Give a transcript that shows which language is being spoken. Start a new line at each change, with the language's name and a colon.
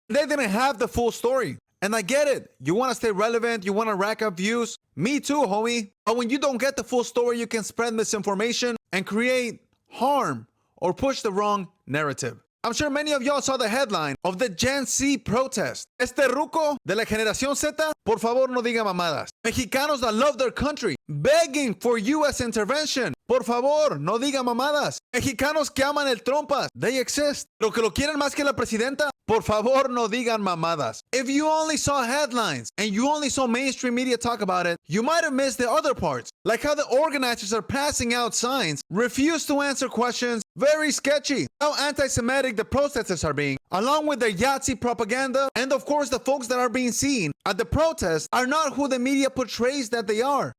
English: They didn't have the full story. And I get it. You wanna stay relevant, you wanna rack up views. Me too, homie. But when you don't get the full story, you can spread misinformation and create harm or push the wrong narrative. I'm sure many of y'all saw the headline of the Gen Z protest.
Spanish: Este ruco de la generación Z, por favor no diga mamadas.
English: Mexicanos that love their country, begging for U.S.
Spanish: intervention. Por favor, no diga mamadas. Mexicanos que aman el trompas,
English: they exist.
Spanish: Pero que lo quieren más que la presidenta, por favor no digan mamadas.
English: If you only saw headlines and you only saw mainstream media talk about it, you might have missed the other parts. Like how the organizers are passing out signs, refuse to answer questions, very sketchy. How anti-Semitic the protesters are being, along with their Yahtzee propaganda, and of course the folks that are being seen at the protests are not who the media portrays that they are.